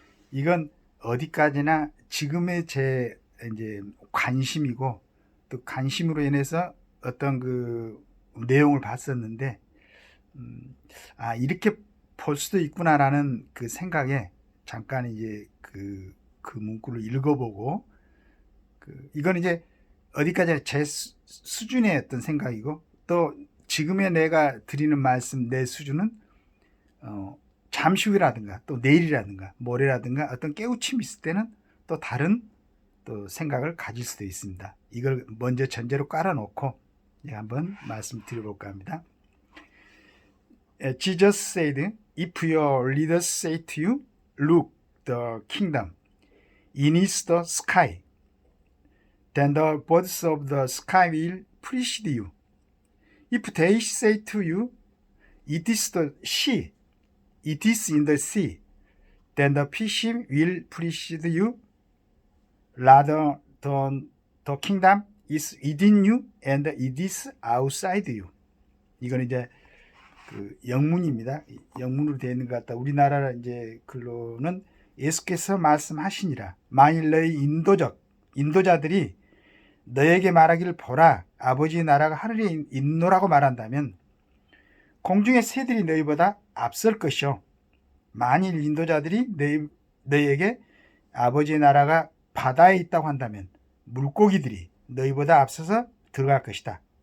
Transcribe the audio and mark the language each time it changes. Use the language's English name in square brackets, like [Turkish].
[Korean] 이건 어디까지나 지금의 제 이제 관심이고, 또 관심으로 인해서 어떤 내용을 봤었는데, 이렇게 볼 수도 있구나라는 그 생각에 잠깐 이제 그 문구를 읽어보고, 이건 이제 어디까지 제 수준의 어떤 생각이고, 또 지금의 내가 드리는 말씀 내 수준은 잠시 후라든가 또 내일이라든가 모레라든가 어떤 깨우침이 있을 때는 또 다른 또 생각을 가질 수도 있습니다. 이걸 먼저 전제로 깔아놓고 한번 말씀 드려볼까 합니다. [English] Jesus said, if your leaders say to you, look, the kingdom is the sky, then the birds of the sky will precede you. If they say to you, it is the sea, it is in the sea, then the fish will precede you. Rather, the kingdom is within you and it is outside you. [Korean] 이건 이제 영문입니다. 영문으로 되어 있는 것 같다. 우리나라 이제 글로는 예수께서 말씀하시니라. 만일 너희 인도자들이 너에게 말하기를 보라, 아버지의 나라가 하늘에 있노라고 말한다면 공중의 새들이 너희보다 앞설 것이요, 만일 인도자들이 너희에게 아버지의 나라가 바다에 있다고 한다면 물고기들이 너희보다 앞서서 들어갈 것이다.